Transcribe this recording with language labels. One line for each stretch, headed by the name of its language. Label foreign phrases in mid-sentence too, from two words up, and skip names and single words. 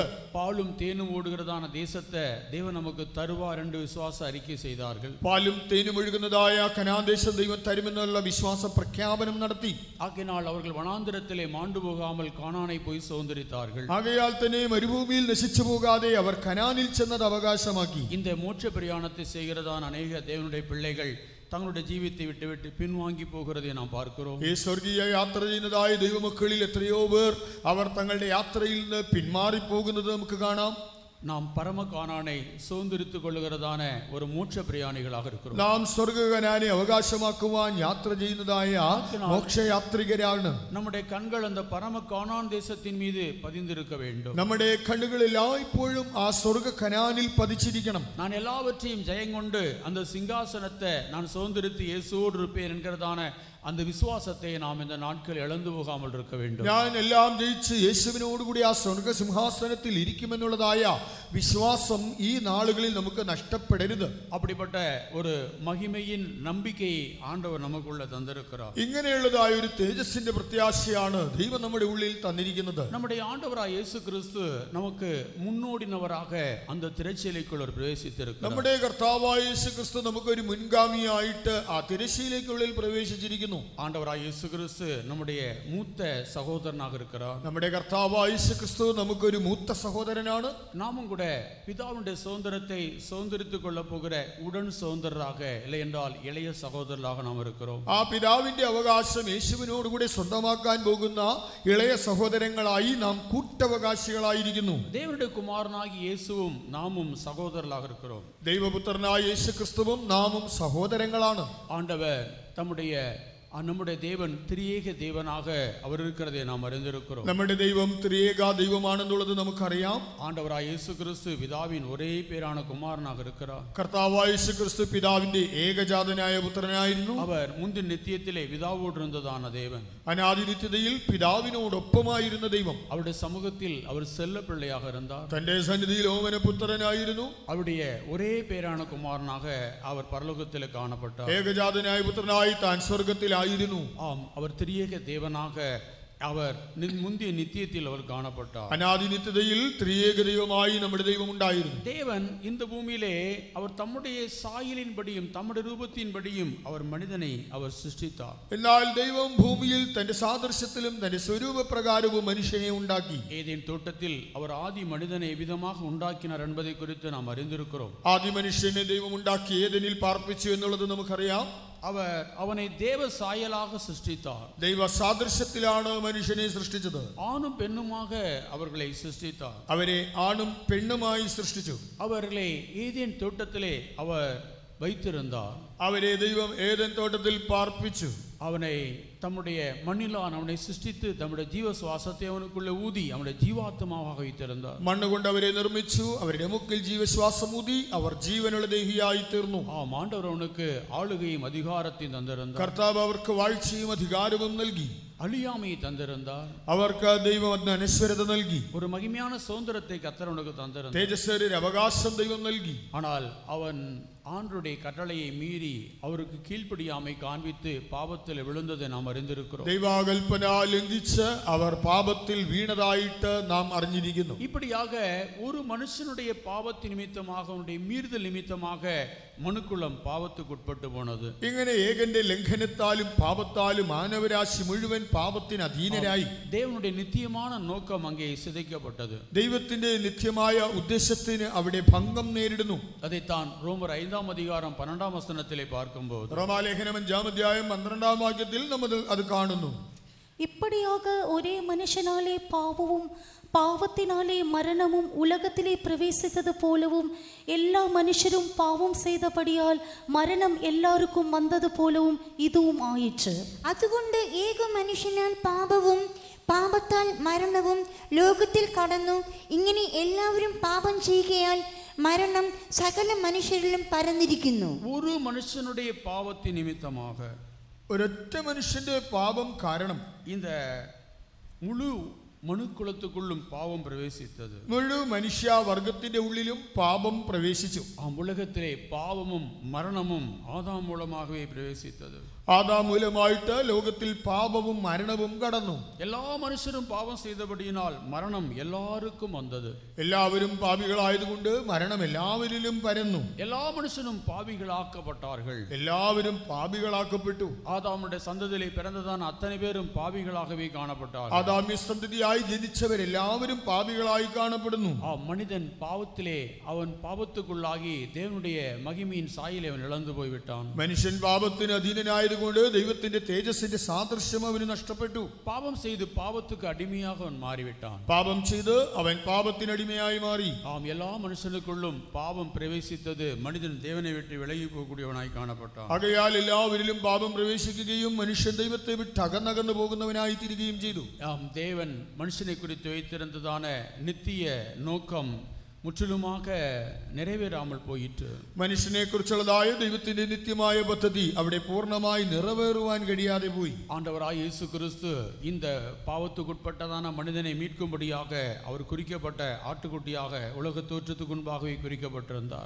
Tamil: பாலும் தேனும் ஓடுகிறதான தேசத்தை தேவன் நமக்கு தருவார் என்று விசுவாச அறிக்கை செய்தார்கள்.
Malayalam: പാലും തേനും ഒഴുകുന്നതായ കനാൻ ദേശം ദൈവം തരുമെന്നുള്ള വിശ്വാസ പ്രഖ്യാപനം നടത്തി.
Tamil: ஆகையினால் அவர்கள் வனாந்திரத்திலே மாண்டு போகாமல் கானானை போய் சுதந்திரித்தார்கள்.
Malayalam: ആകയാൽ തന്നെ മരുഭൂമിയിൽ നശിച്ചു പോകാതെ അവർ കനാനിൽ ചെന്നത് അവകാശമാക്കി.
Tamil: இந்த மோட்ச பிரயாணத்தை செய்கிறதான அநேக தேவனுடைய பிள்ளைகள் தங்களுடைய ஜீவித்தை விட்டு பின்வாங்கி போகிறதை நாம் பார்க்கிறோம்.
Malayalam: ഈ സ്വർഗീയ യാത്ര ചെയ്യുന്നതായ ദൈവമക്കളിൽ എത്രയോ പേർ അവർ തങ്ങളുടെ യാത്രയിൽ നിന്ന് പിന്മാറി പോകുന്നത് നമുക്ക് കാണാം.
Tamil: நாம் பரம கானானை சுதந்திரித்துக் கொள்ளுகிறதான ஒரு மோட்ச பிரயாணிகளாக இருக்கிறோம்.
Malayalam: നാം സ്വർഗ്ഗ കനാനെ അവകാശമാക്കുവാൻ യാത്ര ചെയ്യുന്നതായ മോക്ഷയാത്രികരാണ്.
Tamil: நம்முடைய கண்கள் அந்த பரம கானான் தேசத்தின் மீது பதிந்திருக்க வேண்டும்.
Malayalam: നമ്മുടെ കണ്ണുകൾ എല്ലായ്പ്പോഴും ആ സ്വർഗ്ഗ കനാനിൽ പതിച്ചിരിക്കണം.
Tamil: நான் எல்லாவற்றையும் ஜெயங்கொண்டு அந்த சிங்காசனத்தை நான் சுதந்திரித்து இயேசுவோடு இருப்பேன் என்கிறதான அந்த விசுவாசத்தை நாம் இந்த நாட்கள் இழந்து போகாமல் இருக்க வேண்டும்.
Malayalam: ഞാൻ എല്ലാം ജയിച്ച് യേശുവിനോടുകൂടി ആ സ്വർഗ്ഗ സിംഹാസനത്തിൽ ഇരിക്കുമെന്നുള്ളതായ വിശ്വാസം ഈ നാളുകളിൽ നമുക്ക് നഷ്ടപ്പെടരുത്.
Tamil: அப்படிப்பட்ட ஒரு மகிமையின் நம்பிக்கையை ஆண்டவர் நமக்குள்ள தந்திருக்கிறார்.
Malayalam: ഇങ്ങനെയുള്ളതായ ഒരു തേജസ്സിന്റെ പ്രത്യാശയാണ് ദൈവം നമ്മുടെ ഉള്ളിൽ തന്നിരിക്കുന്നത്.
Tamil: நம்முடைய ஆண்டவராய் இயேசு கிறிஸ்து நமக்கு முன்னோடினவராக அந்த திரைச்சீலைக்குள் பிரவேசித்திருக்கிறார்.
Malayalam: നമ്മുടെ കർത്താവായ യേശു ക്രിസ്തു നമുക്കൊരു മുൻഗാമിയായിട്ട് ആ തിരശ്ശീലയ്ക്കുള്ളിൽ പ്രവേശിച്ചിരിക്കുന്നു.
Tamil: ஆண்டவராய் இயேசு கிறிஸ்து நம்முடைய மூத்த சகோதரனாக இருக்கிறார்.
Malayalam: നമ്മുടെ കർത്താവായ യേശു ക്രിസ്തു നമുക്കൊരു മൂത്ത സഹോദരനാണ്.
Tamil: நாமும் கூட பிதாவுடைய சுதந்திரத்தை சுதந்திரித்துக் கொள்ள போகிற உடன் சுதந்திரராக, இல்லை என்றால் இளைய சகோதரராக நாம் இருக்கிறோம்.
Malayalam: ആ പിതാവിന്റെ അവകാശം യേശുവിനോടുകൂടി സ്വന്തമാക്കാൻ പോകുന്ന ഇളയ സഹോദരങ്ങളായി നാം കൂട്ടവകാശികളായിരിക്കുന്നു.
Tamil: தேவனுடைய குமாரனாகி இயேசுவும் நாமும் சகோதரர்களாக இருக்கிறோம்.
Malayalam: ദൈവപുത്രനായ യേശു ക്രിസ്തുവും നാമും സഹോദരങ്ങളാണ്.
Tamil: ஆண்டவர் நம்முடைய தேவன் திரியேக தேவனாக அவர் இருக்கிறதை நாம் அறிந்திருக்கிறோம்.
Malayalam: നമ്മുടെ ദൈവം ത്രിയേക ദൈവമാണെന്നുള്ളത് നമുക്കറിയാം.
Tamil: ஆண்டவராய் இயேசு கிறிஸ்து பிதாவின் ஒரே பேரான குமாரனாக இருக்கிறார்.
Malayalam: കർത്താവായ യേശു ക്രിസ്തു പിതാവിന്റെ ഏകജാതനായ പുത്രനായിരുന്നു.
Tamil: அவர் முந்தின நித்தியத்திலே பிதாவோடு இருந்ததான தேவன்.
Malayalam: അനാദി നിത്യതയിൽ പിതാവിനോടൊപ്പമായിരുന്ന ദൈവം.
Tamil: அவருடைய சமூகத்தில் அவர் செல்ல பிள்ளையாக இருந்தார்.
Malayalam: തന്റെ സന്നിധിയിൽ ഓമന പുത്രനായിരുന്നു.
Tamil: அவருடைய ஒரே பேரான குமாரனாக அவர் பரலோகத்தில் காணப்பட்டார்.
Malayalam: ഏകജാതനായ പുത്രനായി താൻ സ്വർഗത്തിലായിരുന്നു.
Tamil: ஆம், அவர் திரியேக தேவனாக அவர் முந்திய நித்தியத்தில் அவர் காணப்பட்டார்.
Malayalam: അനാദി നിത്യതയിൽ ത്രിയേക ദൈവമായി നമ്മുടെ ദൈവം ഉണ്ടായിരുന്നു.
Tamil: தேவன் இந்த பூமியிலே அவர் தம்முடைய சாயலின்படியும் தம்முடைய ரூபத்தின்படியும் அவர் மனிதனை அவர் சிருஷ்டித்தார்.
Malayalam: എന്നാൽ ദൈവം ഭൂമിയിൽ തന്റെ സാദൃശ്യത്തിലും തന്റെ സ്വരൂപപ്രകാരവും മനുഷ്യനെ ഉണ്ടാക്കി.
Tamil: ஏதேன் தோட்டத்தில் அவர் ஆதி மனிதனை எவ்விதமாக உண்டாக்கினார் என்பதை குறித்து நாம் அறிந்திருக்கிறோம்.
Malayalam: ആദ്യ മനുഷ്യനെ ദൈവം ഉണ്ടാക്കി ഏദനിൽ പാർപ്പിച്ചു എന്നുള്ളത് നമുക്കറിയാം.
Tamil: அவர் அவனை தேவ சாயலாக சிருஷ்டித்தார்.
Malayalam: ദൈവ സാദൃശ്യത്തിലാണ് മനുഷ്യനെ സൃഷ്ടിച്ചത്.
Tamil: ஆணும் பெண்ணுமாக அவர்களை சிருஷ்டித்தார்.
Malayalam: അവരെ ആണും പെണ്ണുമായി സൃഷ്ടിച്ചു.
Tamil: அவர்களை ஏதேன் தோட்டத்திலே அவர் வைத்திருந்தார்.
Malayalam: അവരെ ദൈവം ഏദൻ തോട്ടത്തിൽ പാർപ്പിച്ചു.
Tamil: அவனை தம்முடைய மண்ணிலான் அவனை சிருஷ்டித்து தம்முடைய ஜீவ சுவாசத்தை அவனுக்குள்ள ஊதி அவனுடைய ஜீவாத்மாவாக வைத்திருந்தார்.
Malayalam: മണ്ണുകൊണ്ട് അവരെ നിർമ്മിച്ചു. അവരുടെ മുക്കിൽ ജീവശ്വാസം ഊതി അവർ ജീവനുള്ള ദേഹിയായി തീർന്നു.
Tamil: ஆண்டவர் அவனுக்கு ஆளுகையும் அதிகாரத்தையும் தந்திருந்தார்.
Malayalam: കർത്താവ് അവർക്ക് വാഴ്ചയും അധികാരവും നൽകി.
Tamil: அழியாமையை தந்திருந்தார்.
Malayalam: അവർക്ക് ദൈവം അതിന് അനശ്വരത നൽകി.
Tamil: ஒரு மகிமையான சுதந்திரத்தை கர்த்தர் அவனுக்கு தந்திருந்தார்.
Malayalam: തേജസ്സേറിയ അവകാശം ദൈവം നൽകി.
Tamil: ஆனால் அவன் ஆண்டவருடைய கட்டளையை மீறி அவருக்கு கீழ்ப்படியாமை காண்பித்து பாவத்தில் விழுந்ததை நாம் அறிந்திருக்கிறோம்.
Malayalam: ദൈവാകൽപ്പന ലംഘിച്ച് അവർ പാപത്തിൽ വീണതായിട്ട് നാം അറിഞ്ഞിരിക്കുന്നു.
Tamil: இப்படியாக ஒரு மனுஷனுடைய பாவத்தின் நிமித்தமாக அவனுடைய மீறுதல் நிமித்தமாக மனுக்குலம் பாவத்துக்கு உட்பட்டு போனது.
Malayalam: ഇങ്ങനെ ഏകന്റെ ലംഘനത്താലും പാപത്താലും മാനവരാശി മുഴുവൻ പാപത്തിന് അധീനരായി.
Tamil: தேவனுடைய நித்தியமான நோக்கம் அங்கே சிதைக்கப்பட்டது.
Malayalam: ദൈവത്തിന്റെ നിത്യമായ ഉദ്ദേശത്തിന് അവിടെ ഭംഗം നേരിടുന്നു.
Tamil: அதைத்தான் ரோமர் 5ஆம் அதிகாரம் 12ஆம் வசனத்திலே பார்க்கும்போது
Malayalam: റോമാലേഖനം 5-ാം അധ്യായം 12-ാം വാക്യത്തിൽ നമ്മൾ അത് കാണുന്നു.
Tamil: இப்படியாக ஒரே மனுஷனாலே பாவமும் பாவத்தினாலே மரணமும் உலகத்திலே பிரவேசித்தது போலவும் எல்லா மனுஷரும் பாவம் செய்தபடியால் மரணம் எல்லாருக்கும் வந்தது போலவும் இதுவும் ஆயிற்று.
Malayalam: അതുകൊണ്ട് ഏക മനുഷ്യനാൽ പാപവും പാപത്താൽ മരണവും ലോകത്തിൽ കടന്നു. ഇങ്ങനെ എല്ലാവരും പാപം ചെയ്യുകയാൽ മരണം സകല മനുഷ്യരിലും പരന്നിരിക്കുന്നു.
Tamil: ஒரு மனுஷனுடைய பாவத்தின் நிமித்தமாக
Malayalam: ഒരൊറ്റ മനുഷ്യന്റെ പാപം കാരണം
Tamil: இந்த முழு மனுக்குலத்துக்குள்ளும் பாவம் பிரவேசித்தது.
Malayalam: മുഴു മനുഷ്യ വർഗത്തിന്റെ ഉള്ളിലും പാപം പ്രവേശിച്ചു.
Tamil: உலகத்திலே பாவமும் மரணமும் ஆதாம் மூலமாகவே பிரவேசித்தது.
Malayalam: ആദാം മൂലമായിട്ട് ലോകത്തിൽ പാപവും മരണവും കടന്നു.
Tamil: எல்லா மனுஷரும் பாவம் செய்தபடியினால் மரணம் எல்லாருக்கும் வந்தது.
Malayalam: എല്ലാവരും പാപികളായതുകൊണ്ട് മരണം എല്ലാവരിലും പരന്നു.
Tamil: எல்லா மனுஷனும் பாவிகளாக்கப்பட்டார்கள்.
Malayalam: എല്ലാവരും പാപികളാക്കപ്പെട്ടു.
Tamil: ஆதாமுடைய சந்ததியிலே பிறந்ததான அத்தனை பேரும் பாவிகளாகவே காணப்பட்டார்கள்.
Malayalam: ആദാമ്യ സന്തതിയായി ജനിച്ചവരെല്ലാവരും പാപികളായി കാണപ്പെടുന്നു.
Tamil: மனிதன் பாவத்திலே அவன் பாவத்துக்குள்ளாகி தேவனுடைய மகிமையின் சாயலை அவன் இழந்து போய்விட்டான்.
Malayalam: മനുഷ്യൻ പാപത്തിന് അധീനനായതുകൊണ്ട് ദൈവത്തിന്റെ തേജസ്സിന്റെ സാദൃശ്യം അവന് നഷ്ടപ്പെട്ടു.
Tamil: பாவம் செய்து பாவத்துக்கு அடிமையாக அவன் மாறிவிட்டான்.
Malayalam: പാപം ചെയ്ത് അവൻ പാപത്തിനടിമയായി മാറി.
Tamil: எல்லா மனுஷனுக்குள்ளும் பாவம் பிரவேசித்தது. மனிதன் தேவனை விட்டு விலகி போகக்கூடியவனாய் காணப்பட்டான்.
Malayalam: ആകയാൽ എല്ലാവരിലും പാപം പ്രവേശിക്കുകയും മനുഷ്യൻ ദൈവത്തെ വിട്ട് അകന്നകന്നു പോകുന്നവനായി തീരുകയും ചെയ്തു.
Tamil: தேவன் மனுஷனை குறித்து வைத்திருந்ததான நித்திய நோக்கம் முற்றிலுமாக நிறைவேறாமல் போயிற்று.
Malayalam: മനുഷ്യനെ കുറിച്ചുള്ളതായ ദൈവത്തിന്റെ നിത്യമായ പദ്ധതി അവിടെ പൂർണ്ണമായി നിറവേറുവാൻ കഴിയാതെ പോയി.
Tamil: ஆண்டவராய் இயேசு கிறிஸ்து இந்த பாவத்துக்குட்பட்டதான மனிதனை மீட்கும்படியாக அவர் குறிக்கப்பட்ட ஆட்டுக்குட்டியாக உலக தோற்றத்துக்கு முன்பாகவே குறிக்கப்பட்டிருந்தார்.